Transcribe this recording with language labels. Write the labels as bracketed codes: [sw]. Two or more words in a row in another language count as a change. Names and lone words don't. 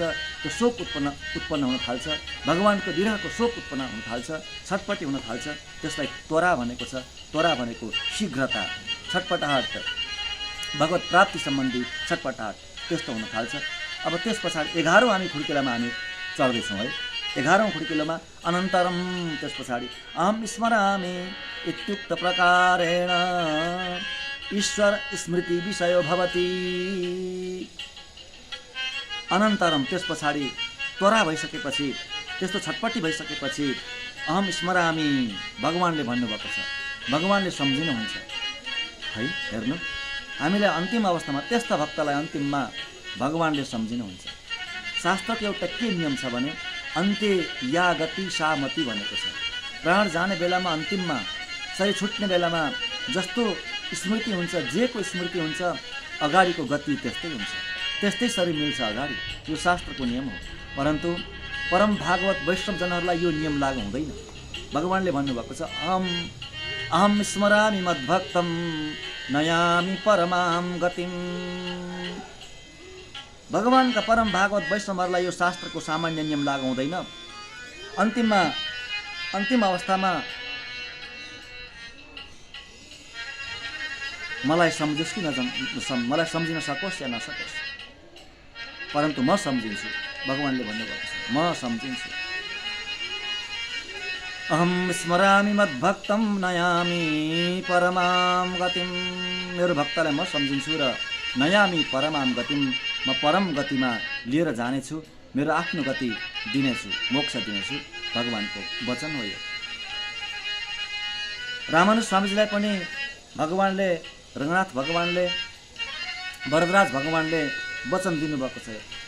[ne] त्यो शोक उत्पन्न हुन थाल्छ, भगवानको विरहको शोक उत्पन्न हुन थाल्छ, छटपटी हुन थाल्छ। त्यसलाई त्वरा भनेको छ। त्वरा भनेको शीघ्रता, छटपटाहट, भगवत प्राप्ति सम्बन्धी छटपटाहट त्यस्तो हुन थाल्छ। अब त्यस पछाडि 11औं हामी खुड्किलोमा हामी चढ्दैछौँ है। 11औं खुड्किलोमा अनन्तरम, त्यस पछाडि [sa] अहम स्मरामि इत्युक्त प्रकारेण ईश्वर स्मृति विषयो भवति। [ne] अनन्तरम, त्यस पछाडि त्वरा भइसकेपछि, त्यस्तो छटपटी भइसकेपछि [sa] अहम स्मरामि [ne] भगवानले भन्नुभएको छ, भगवानले सम्झिनुहुन्छ है। हेर्नु, हामीलाई अन्तिम अवस्थामा त्यस्ता भक्तलाई अन्तिममा भगवानले सम्झिनुहुन्छ। शास्त्रको एउटा के नियम छ भने [sa] अन्त्य या गति सा मति [ne] भनेको छ। प्राण जाने बेलामा, अन्तिममा शरीर छुट्ने बेलामा जस्तो स्मृति हुन्छ, जेको स्मृति हुन्छ, अगाडिको गति त्यस्तै हुन्छ, त्यस्तै शरीर मिल्छ अगाडि। यो शास्त्रको नियम हो। परन्तु परम भागवत वैष्णवजनहरूलाई यो नियम लागू हुँदैन। भगवानले भन्नुभएको छ [sa] अहम स्मरामि मद्भक्तं नयामि परमां गतिम्। [ne] भगवानका परम भागवत वैष्णवहरूलाई यो शास्त्रको सामान्य नियम लागू हुँदैन। अन्तिम अवस्थामा मलाई सम्झोस् कि मलाई सम्झिन सकोस् या नसकोस्, परन्तु म सम्झिन्छु। भगवानले भन्नुभएको छ म सम्झिन्छु। [sa] अहम स्मरामि मद्भक्तं नयामि परमां गतिम्। [ne] मेरो भक्तलाई म सम्झिन्छु र [sa] नयामि परमां गतिम्, [ne] म परम गतिमा लिएर जानेछु, मेरो आफ्नो गति दिनेछु, मोक्ष दिनेछु। भगवानको वचन हो यो। रामानुज स्वामीजीलाई पनि भगवानले, रङ्गनाथ भगवानले, वरदराज भगवानले वचन दिनुभएको छ।